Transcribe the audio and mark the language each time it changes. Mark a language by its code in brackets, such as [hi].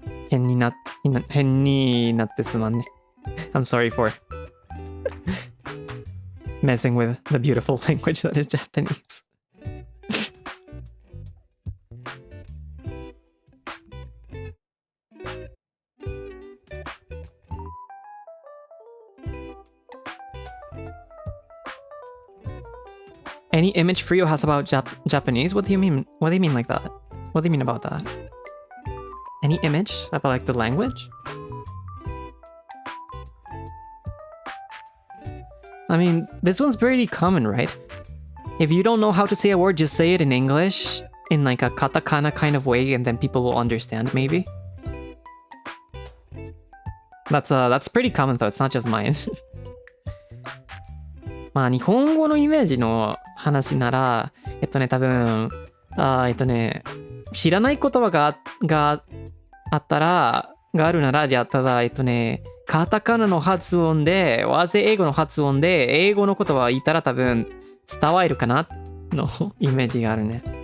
[ja] 変になってすまんね [en] I'm sorry for messing with the beautiful language that is Japanese Any image Frio has about Japanese? What do you mean? What do you mean like that? What do you mean about that? Any image about like the language? I mean, this one's pretty common, right? If you don't know how to say a word, just say it in English in like a katakana kind of way, and then people will understand, maybe. That's pretty common though. It's not just mine. [ja] まあ日本語のイメージの話なら、多分、知らない言葉があったら、があるなら、じゃあただ、カタカナの発音で、和製英語の発音で、英語の言葉を言ったら多分伝わるかなのイメージがあるね。